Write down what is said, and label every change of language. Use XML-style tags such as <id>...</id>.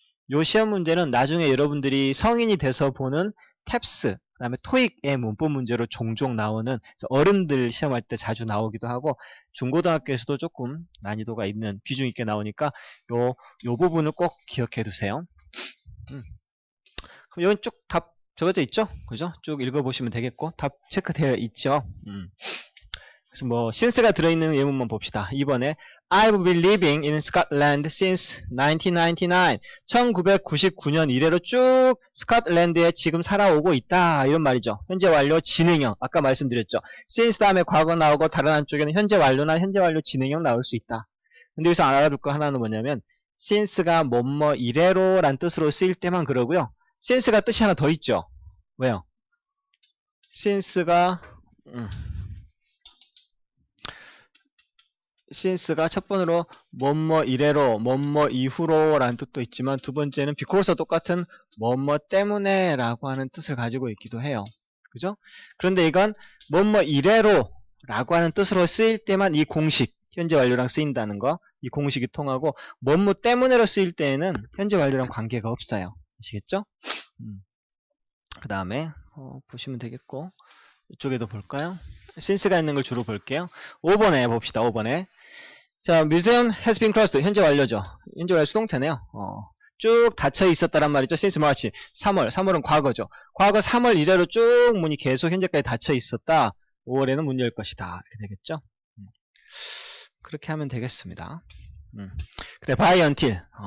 <ko>요 시험 문제는 나중에 여러분들이 성인이 돼서 보는 탭스 그 다음에 토익의 문법 문제로 종종 나오는, 어른들 시험할 때 자주 나오기도 하고 중고등학교에서도 조금 난이도가 있는, 비중 있게 나오니까 요 부분을 꼭 기억해 두세요. 그럼 여기 쭉 답 적어져 있죠? 그죠? 쭉 읽어보시면 되겠고 답 체크되어 있죠? 그래서 뭐 since가 들어있는 예문만 봅시다. 2번에</ko> <en>I've been living in Scotland since 1999.</en> <ko>1999년 이래로 쭉 스코틀랜드에 지금 살아오고 있다. 이런 말이죠. 현재 완료 진행형. 아까 말씀드렸죠. since 다음에 과거 나오고 다른 한쪽에는 현재 완료나 현재 완료 진행형 나올 수 있다. 근데 여기서 알아둘 거 하나는 뭐냐면 since가 뭐뭐 이래로 란 뜻으로 쓰일 때만 그러고요. since가 뜻이 하나 더 있죠. 왜요? since가 since가 첫 번으로 뭐뭐 이래로 뭐뭐 이후로 라는 뜻도 있지만 두 번째는 because와 똑같은 뭐뭐 때문에 라고 하는 뜻을 가지고 있기도 해요. 그죠? 그런데 이건 뭐뭐 이래로 라고 하는 뜻으로 쓰일 때만 이 공식 현재 완료랑 쓰인다는 거, 이 공식이 통하고 뭐뭐 때문에로 쓰일 때에는 현재 완료랑 관계가 없어요. 아시겠죠? 그 다음에 보시면 되겠고 이쪽에도 볼까요? since가 있는 걸 주로 볼게요. 5번에 봅시다. 5번에 자,</ko> <en>museum has been closed.</en> <ko>현재 완료죠. 현재 완료 수동태네요. 쭉 닫혀 있었다란 말이죠.</ko> <en>since March.</en> <ko>3월은 과거죠. 과거 3월 이래로 쭉 문이 계속 현재까지 닫혀 있었다. 5월에는 문 열 것이다. 이렇게 되겠죠. 그렇게 하면 되겠습니다. 근데 by until</ko>